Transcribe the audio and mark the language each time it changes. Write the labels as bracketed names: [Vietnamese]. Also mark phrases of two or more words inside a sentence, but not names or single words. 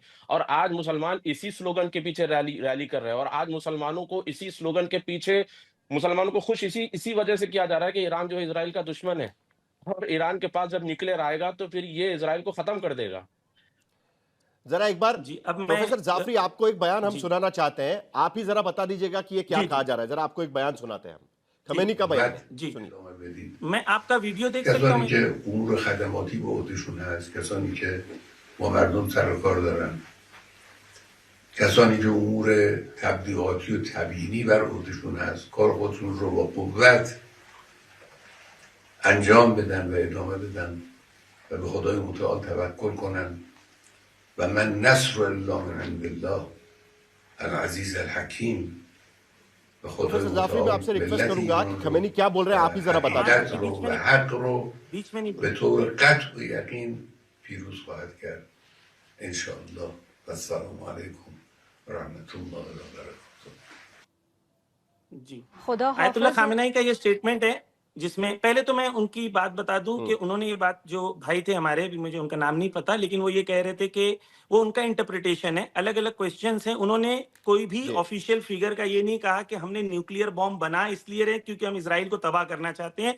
[Hindi] और आज मुसलमान इसी स्लोगन के पीछे रैली रैली कर रहे हैं और आज मुसलमानों को इसी स्लोगन के पीछे मुसलमानों को खुश इसी इसी वजह से किया जा रहा है कि ईरान जो है इज़राइल का दुश्मन है और ईरान के पास जब न्यूक्लियर आएगा तो फिर ये इज़राइल को खत्म कर देगा। जरा एक बार जी, अब मैं प्रोफेसर जाफरी, आपको एक बयान हम जी, सुनाना चाहते हैं। आप ही जरा बता दीजिएगा कि ये क्या जी, कहा जी, जा रहा है। जरा आपको एक बयान सुनाते हैं हम। जी, खमेनी का बयान है, जी। सुनिए। मैं आपका वीडियो देख सकता [Persian] کسانی [Hindi] हूँ? [Persian] که امور خدماتی به عهدهشون هست، کسانی که با مردم سر و کار دارن، کسانی که امور تبلیغاتی و تبیینی بر عهدهشون هست، کار خودشون رو با قوت انجام بدن و ادامه بدن و به خدای متعال توکل کنن و [Arabic] من نصر الله من عند الله العزیز الحکیم [Persian] و خدای [Hindi] प्रोफेसर जाफरी, मैं [Persian] متعال [Hindi] आपसे रिक्वेस्ट [Persian] ملت [Hindi] करूंगा [Persian] ایران [Hindi] कि [Persian] رو [Hindi] खमेनी क्या बोल रहे हैं आप ही जरा बता [Persian] حقیقت [Hindi] दीजिएगा। [Persian] رو و حق رو [Hindi] बीच में नहीं [Persian] به طور قطع و یقین پیروز خواهد کرد انشاءالله. [Arabic] و السلام علیکم و رحمت الله و برکاته. [Hindi] जी। खुदा आयतुल्लाह हाफिज। खामेनेई का ये स्टेटमेंट है जिसमें पहले तो मैं उनकी बात बता दूं कि उन्होंने ये बात, जो भाई थे हमारे, अभी मुझे उनका नाम नहीं पता, लेकिन वो ये कह रहे थे कि वो उनका इंटरप्रिटेशन है, अलग अलग क्वेश्चंस हैं। उन्होंने कोई भी जी। [English] official figure [Hindi] का ये नहीं कहा कि हमने [English] nuclear bomb [Hindi] बना इसलिए रहे क्योंकि हम इसराइल को तबाह करना चाहते हैं।